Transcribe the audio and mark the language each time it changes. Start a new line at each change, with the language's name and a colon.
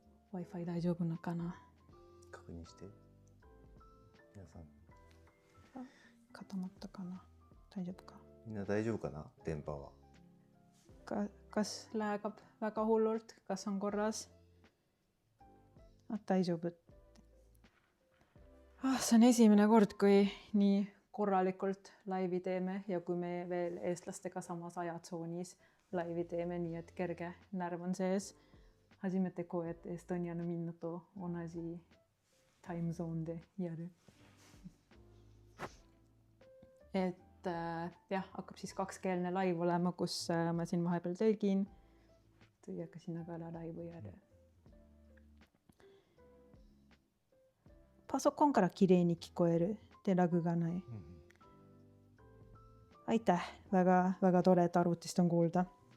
Japanese: Wi-Fi 大丈夫なのかな。確認して。皆さん。固まったかな。大丈夫か。みんな大丈夫かな、電波は。
Estonian: Kas läägab väga hullult? Kas on korras?
Japanese: 大丈夫.
Estonian: See on esimene kord, kui nii korralikult laivi teeme ja kui me veel eestlastega samas ajatsoonis laivi teeme, nii et kerge närv on sees.
Japanese: 初めてこうやってエストニアのみんなと同じタイムゾーンでやる.
Estonian: Jah, hakkab siis kakskeelne laiv olema, kus ma siin vahepeal tõlgin. Tõi ka sinna peale laivu jääda.
Japanese: パソコンから綺麗に聞こえるでラグがない。
Estonian: Aitäh, väga tore, et arvutist on kuulda.